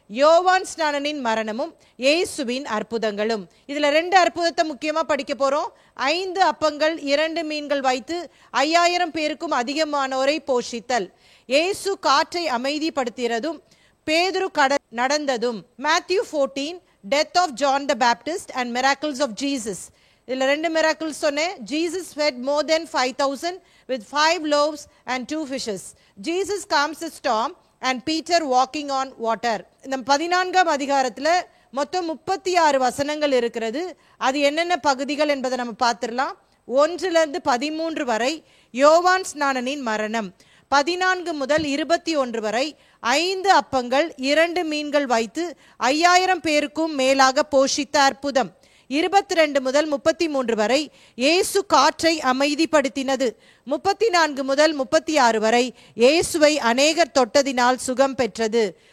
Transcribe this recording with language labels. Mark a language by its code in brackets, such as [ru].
[ta] யோவான் ஸ்நானனின் மரணமும் இயேசுவின் அற்புதங்களும். இதுல 2 அற்புதத்தை முக்கியமா படிக்க போறோம். 5 அப்பங்கள் 2 மீன்கள் வைத்து 5000 பேருக்கும் அதிகமானோரை போஷித்தல். இயேசு காற்றை அமைதிப்படுத்தியதும் பேதுரு நடந்ததும். [en] Matthew 14, death of John the Baptist and miracles of Jesus. [ta] இதுல 2 miracles சொன்னேன். [en] Jesus fed more than 5,000 with 5 loaves and 2 fishes. Jesus calms the storm and Peter walking on water. [ta] இந்த 14ஆம் அதிகாரத்துல மொத்தம் 36 வசனங்கள் இருக்கிறது. அது என்னென்ன பகுதிகள் என்பதை நம்ம பார்த்துடலாம். 1 13 வரை யோவான் ஸ்நானனின் மரணம், 14 முதல் 21 வரை 5 அப்பங்கள் 2 மீன்கள் வைத்து 5000 பேருக்கும் மேலாக போஷித்த அற்புதம், 22 முதல் 33 வரை இயேசு காற்றை அமைதிப்படுத்தினது, 34 முதல் 36 வரை இயேசுவை அநேகர் தொட்டதினால் சுகம் பெற்றது,